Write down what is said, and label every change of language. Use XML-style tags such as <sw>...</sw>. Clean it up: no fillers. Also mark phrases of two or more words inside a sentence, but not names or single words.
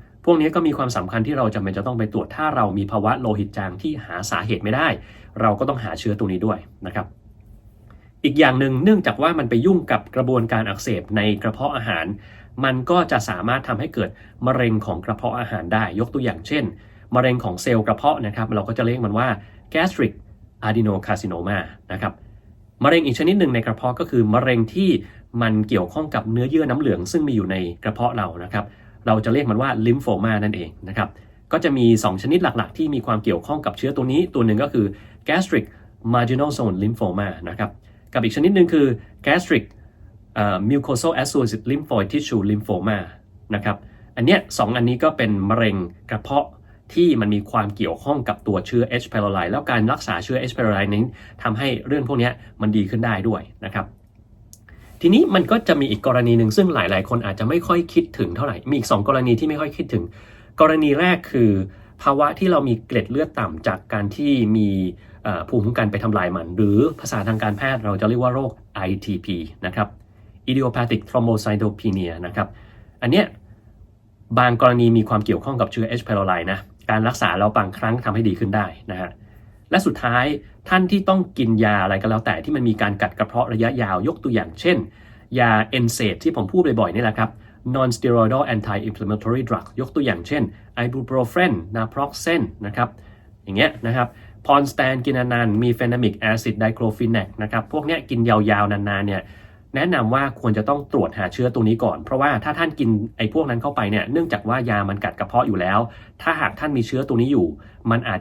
<th>พวกนี้ก็มีความสำคัญที่เราจำเป็นจะต้องไปตรวจถ้าเรามีภาวะโลหิตจางที่หาสาเหตุไม่ได้เราก็ต้องหาเชื้อตรงนี้ด้วยนะครับอีกอย่างหนึ่งเนื่องจากว่ามันไปยุ่งกับกระบวน การอักเสบในกระเพาะอาหารมันก็จะสามารถทำให้เกิดมะเร็งของกระเพาะอาหารได้ยกตัวอย่างเช่นมะเร็งของเซลล์กระเพาะนะครับเราก็จะเรี ยกมันว่า</th> <en>gastric adenocarcinoma</en> <th>นะครับมะเร็งอีกชนิดหนึ่งในกระเพาะก็คือมะเร็งที่มันเกี่ยวข้องกับเนื้อเยื่อน้ำเหลืองซึ่งมีอยู่ในกระเพาะเรานะครับเราจะเรียกมันว่าลิมโฟมานั่นเองนะครับก็จะมี 2 ชนิดหลักๆที่มีความเกี่ยวข้องกับเชื้อตัวนี้ตัวหนึ่งก็คือ</th> <en>gastric marginal zone lymphoma</en> <th>นะครับกับอีกชนิดหนึ่งคือ gastric</th> <en>mucosal associated lymphoid tissue lymphoma</en> <th>นะครับอันเนี้ย2 อันนี้ก็เป็นมะเร็งกระเพาะที่มันมีความเกี่ยวข้องกับตัวเชื้อ H. pylori แล้วการรักษาเชื้อ H. pylori นี้ทำให้เรื่องพวกนี้มันดีขึ้นได้ด้วยนะครับทีนี้มันก็จะมีอีกกรณีหนึ่งซึ่งหลายๆคนอาจจะไม่ค่อยคิดถึงเท่าไหร่มีอีก2 กรณีที่ไม่ค่อยคิดถึงกรณีแรกคือภาวะที่เรามีเกล็ดเลือดต่ำจากการที่มีภูมิคุ้มกันไปทำลายมันหรือภาษาทางการแพทย์เราจะเรียกว่าโรค ITP นะครับ</th> <en>idiopathic thrombocytopenia</en> <th>นะครับอันเนี้ยบางกรณีมีความเกี่ยวข้องกับเชื้อ H. pylori นะการรักษาเราบางครั้งทำให้ดีขึ้นได้นะฮะและสุดท้ายท่านที่ต้องกินยาอะไรก็แล้วแต่ที่มันมีการกัดกระเพาะระยะ ยาวยกตัวอย่างเช่นยา NSAID ที่ผมพูดบ่อยๆนี่แหละครับ</th> <en>non-steroidal anti-inflammatory drug</en> <th>ยกตัวอย่างเช่น</th> <en>ibuprofen naproxen</en> <th>นะครับอย่างเงี้ยนะครับพอนสแตนกินนานๆมีเฟนามิกแอซิดไดโครฟินแนกนะครับพวกเนี้ยกินยาวๆนานๆเนี่ยแนะนำว่าควรจะต้องตรวจหาเชื้อตัวนี้ก่อนเพราะว่าถ้าท่านกินไอ้พวกนั้นเข้าไปเนี่ยเนื่องจากว่ายามันกัดกระเพาะอยู่แล้วถ้าหากท่านมีเชื้อตัวนี้อยู่มันอาจ</th>